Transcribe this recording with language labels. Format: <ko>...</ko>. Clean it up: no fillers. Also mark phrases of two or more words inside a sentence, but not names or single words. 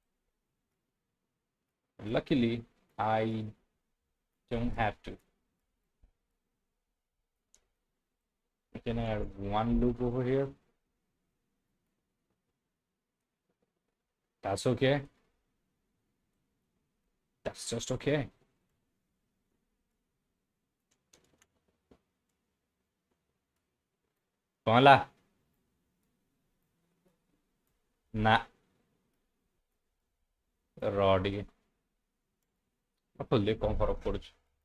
<en>Luckily, I don't have to. I can add one loop over here. That's okay. That's just okay.</en> <or>କଣ ହେଲା? ନା ରହ ଟିକେ ଖୋଲିଲେ କଣ ଫରକ ପଡୁଛି?</or>